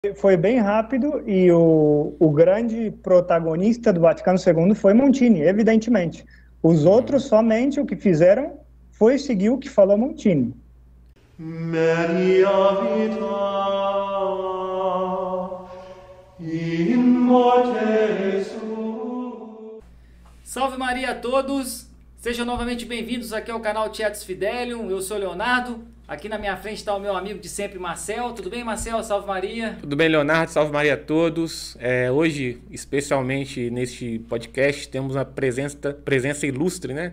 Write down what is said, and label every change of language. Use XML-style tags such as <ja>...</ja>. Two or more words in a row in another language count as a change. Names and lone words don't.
<pt>Foi bem rápido e o grande protagonista do Vaticano II foi Montini, evidentemente. Os outros somente o que fizeram foi seguir o que falou Montini.</pt> <la>Maria vita in morte suo.</la> <pt>Salve Maria a todos! Sejam novamente bem-vindos aqui ao canal Tietos Fidelium. Eu sou o Leonardo. Aqui na minha frente está o meu amigo de sempre, Marcel. Tudo bem, Marcel? Salve Maria! Tudo bem, Leonardo? Salve Maria a todos. Hoje, especialmente neste podcast, temos uma presença ilustre, né?</pt>